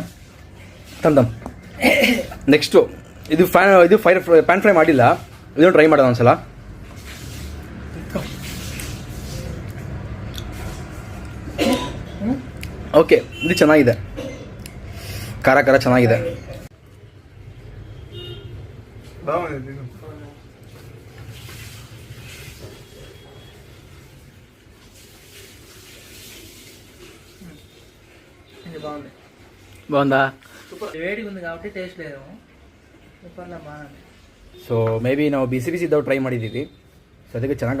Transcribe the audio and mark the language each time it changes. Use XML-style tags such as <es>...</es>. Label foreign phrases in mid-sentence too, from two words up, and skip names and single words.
<kn>ತಮ್ ನೆಕ್ಸ್ಟು ಇದು</kn> <en>pan fry</en> <kn>ಮಾಡಿಲ್ಲ, ಇದನ್ನು ಟ್ರೈ ಮಾಡೋಣ ಒಂದ್ಸಲ. ಓಕೆ, ಇದು ಚೆನ್ನಾಗಿದೆ, ಖಾರ ಖಾರ ಚೆನ್ನಾಗಿದೆ.</kn> <te>బాగుందా? వేడిగా ఉంది కాబట్టి టేస్ట్ లేదు. సూపర్లా బాగుంది.</te> <en>so may be</en> <kn>ನಾವು ಬಿಸಿ ಇದ್ದವು ಟ್ರೈ ಮಾಡಿದ್ದೀವಿ, ಸೊ ಅದಕ್ಕೆ ಚೆನ್ನಾಗಿ</kn>